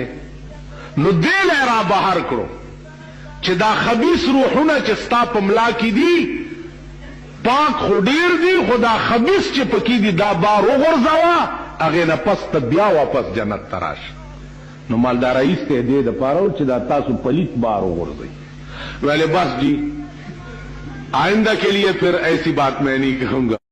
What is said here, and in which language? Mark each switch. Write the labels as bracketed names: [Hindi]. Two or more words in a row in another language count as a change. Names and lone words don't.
[Pashto] نو دې لی را بهر کړو چې دا خبیث روحونه چې ستا په ملا کې دي پاک خو ډیر دي، خو دا خبیث چې پکې دي دا بار وغورځوه، هغې نه پس ته بیا واپس جنت ته راشه. نو مالدار رئیس ته دې دپاره چې دا تاسو پلیت بار وغورځئ. [Urdu] ویلے بس جی آئندہ کے لیے پھر ایسی بات میں نہیں کہوں گا.